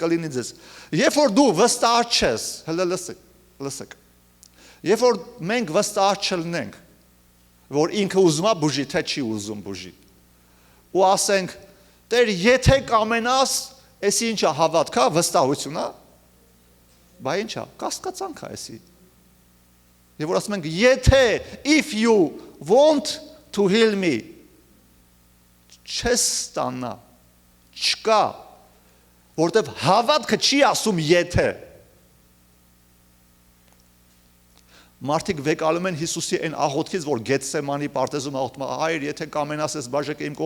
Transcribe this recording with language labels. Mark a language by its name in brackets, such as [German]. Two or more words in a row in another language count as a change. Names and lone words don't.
[Armenian] կլինի ձեզ։ Երբ որ դու վստահ չես, հələ լսեք։ Երբ որ մենք վստահ չլինենք, որ ինքը ուզում է բուժի, թե չի ուզում բուժի։ Ու ասենք, Տեր, եթե կամենաս, էսի ինչ է հավատքա, վստահություն է։ Բա ինչ է, կասկածանք է էսի։ Եվ որ ասում ենք, եթե [English] if you want to heal me, [Armenian] չես ստանա, չկա, որտեվ հավատքը չի ասում եթե։ Մարդիկ վեկալում են Հիսուսի այն աղոթքից, որ Գեթսեմանի պարտեզում աղոթում է, Հայր, եթե կամենաս ես բաժակը իմ